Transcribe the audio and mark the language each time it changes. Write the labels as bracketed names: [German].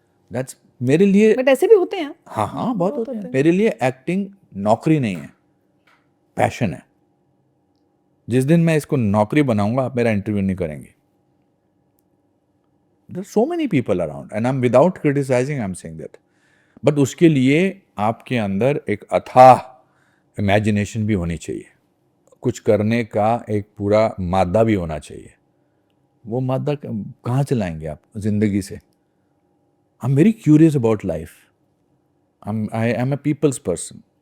[English] That's [Hindi] मेरे लिए, but ऐसे भी होते हैं। हाँ बहुत होते हैं। मेरे लिए एक्टिंग नौकरी नहीं है, पैशन है। जिस दिन मैं इसको नौकरी बनाऊंगा आप मेरा इंटरव्यू नहीं करेंगे। [English] There are so many people around and I'm without criticizing, I'm saying that. [Hindi] But उसके लिए आपके अंदर एक अथाह इमेजिनेशन भी होनी चाहिए, कुछ करने का एक पूरा मादा भी होना चाहिए। वो मादा कहाँ से लाएंगे आप जिंदगी से? [English] I am very curious about life, I am a people's person.